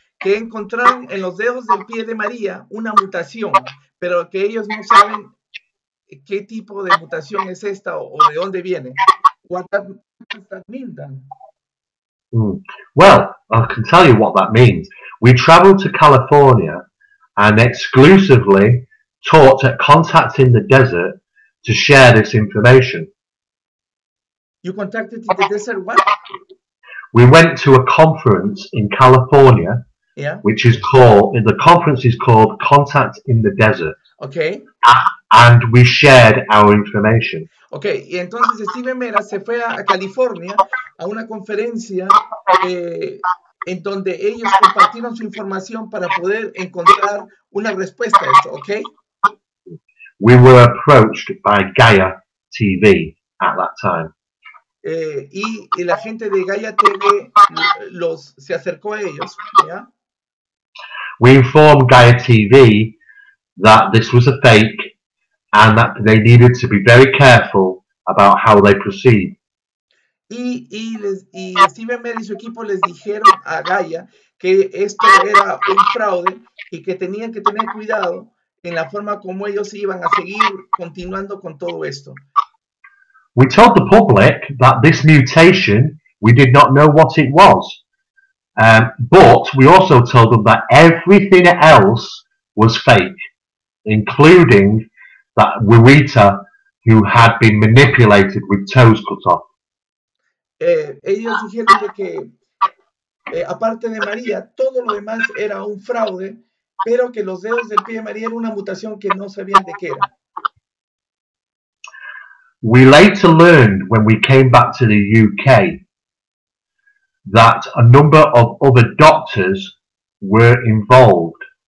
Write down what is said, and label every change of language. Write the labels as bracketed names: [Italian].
[Spanish] Que encontraron en los dedos del pie de María una mutación, pero que ellos no saben qué tipo de mutación es esta o de dónde viene. [English] What does that mean then? Well, I can tell you what that means. We traveled to California and exclusively taught at Contact in the Desert to share this information. You contacted in the desert what? We went to a conference in California, Yeah. which is called, the conference is called Contact in the Desert. Okay. And we shared our information. [Spanish] Okay, y entonces Steven Mera se fue a California a una conferencia en donde ellos compartieron su información para poder encontrar una respuesta a esto, ¿ok? [English] We were approached by Gaia TV at that time. [Spanish] Y la gente de Gaia TV se acercó a ellos, ¿ya? [English] We informed Gaia TV that this was a fake and that they needed to be very careful about how they proceed. [Spanish] Y Steven Mera y su equipo les dijeron a Gaia que esto era un fraude y que tenían que tener cuidado en la forma como ellos iban a seguir continuando con todo esto. [English] We told the public that this mutation, we did not know what it was. But we also told them that everything else was fake, including that Wawita, who had been manipulated with toes cut off. [Spanish] Ellos dijeron de que, aparte de María, todo lo demás era un fraude, pero que los dedos del pie de María era una mutación que no sabían de qué era. [English] We later learned when we came back to the UK that a number of other doctors were involved.